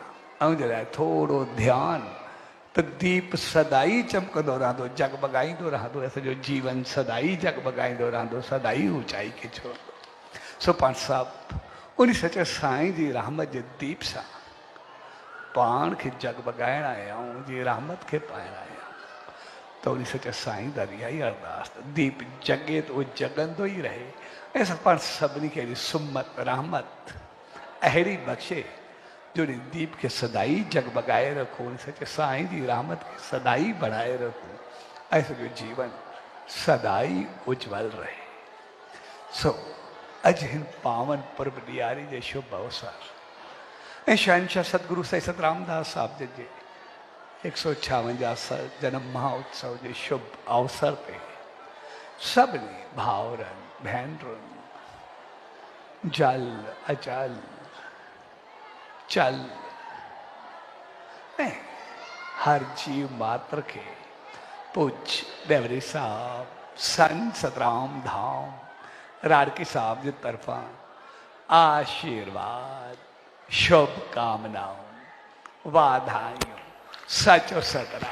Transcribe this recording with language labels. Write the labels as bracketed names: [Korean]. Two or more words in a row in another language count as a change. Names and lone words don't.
[Sindhi] ऐं जे लाइ थोरो ध्यानु त दीप सदाई चमकंदो रहंदो, जगमगाईंदो रहंदो, असांजो जीवन सदाई जगमगाईंदो रहंदो, सदाई ऊचाई खे छोड़ंदो। सो पाण साहब उन सच साईं जी रहमत जे दीप सां पाण खे जगमगाइण आया आहियूं, उनजी रहमत खे पाइण आया आहियूं। त उन सच साईं दरिया ई अरदास दीप जगे तो उहो जगंदो ई रहे। ऐं असां पाण सभिनी खे अहिड़ी सुमत, रहमत अहिड़ी बख्शे जो दीप के सदाई जगमगाए रखो, सचे साईं जी रहमत के सदाई बढ़ाए रखो, ऐसे जो जीवन सदाई उज्जवल रहे। सो अज हिन पावन पर्व ॾियारी जे शुभ अवसर ऐं शहनशाह सतगुरु साईं सत रामदास साहब जे 156 [Hindi] जन्म महोत्सव के शुभ अवसर पे [Sindhi] सभिनी भाउरनि भेनरुनि जल अचल चल ऐं हर जीव मात्र के पूज देवरी साहब संत सतराम धाम राड़की साहब की तरफा आशीर्वाद शुभकामनाओं वाधायूं सचो सतराम।